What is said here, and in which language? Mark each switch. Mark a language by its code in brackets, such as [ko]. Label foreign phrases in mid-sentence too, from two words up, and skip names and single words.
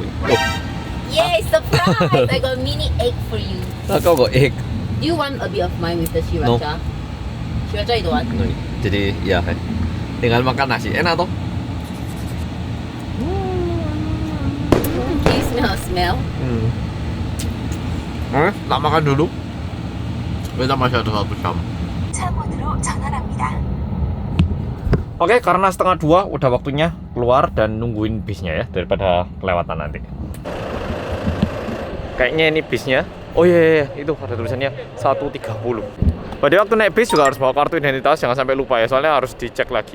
[en] Yay, surprise! I got mini egg for you. [id] Kau kok egg? [en] Do you want a bit of mine with the sriracha? Sriracha you don't want? [id] Jadi ya kan, tinggal makan nasi, enak toh? [en] Can you smell? [id] Tak makan dulu. Kita masih ada 1 jam. [ko] 창원으로 전환합니다. [id] Oke, karena 1:30 udah waktunya keluar dan nungguin bisnya ya, daripada kelewatan nanti. Kayaknya ini bisnya. Oh iya, itu ada tulisannya 1:30. Pada waktu naik bis juga harus bawa kartu identitas, jangan sampai lupa ya, soalnya harus dicek lagi.